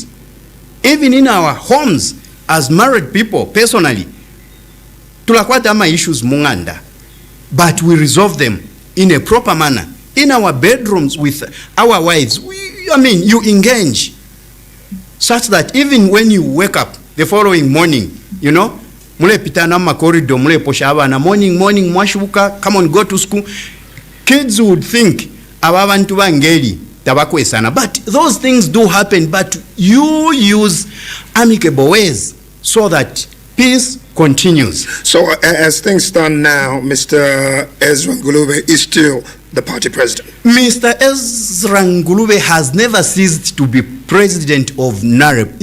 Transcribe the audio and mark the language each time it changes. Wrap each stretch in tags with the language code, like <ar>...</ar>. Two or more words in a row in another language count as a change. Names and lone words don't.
<en>Even in our homes, as married people, personally,</en> <bem>tulakwata ama issues munganda,</bem> <en>but we resolve them in a proper manner. In our bedrooms with our wives, you engage such that even when you wake up the following morning,</en> <bem>mule pitana ma corridor, mule posha abana,</bem> <en>morning, mwashuka, come on, go to school. Kids would think,</en> <bem>ababantu bangeli, tabakwe sana.</bem> <en>But those things do happen, but you use amicable ways so that peace continues. So as things stand now, Mr. Ezra Ngulube is still the party president. Mr. Ezra Ngulube has never ceased to be president of NAREP.</en>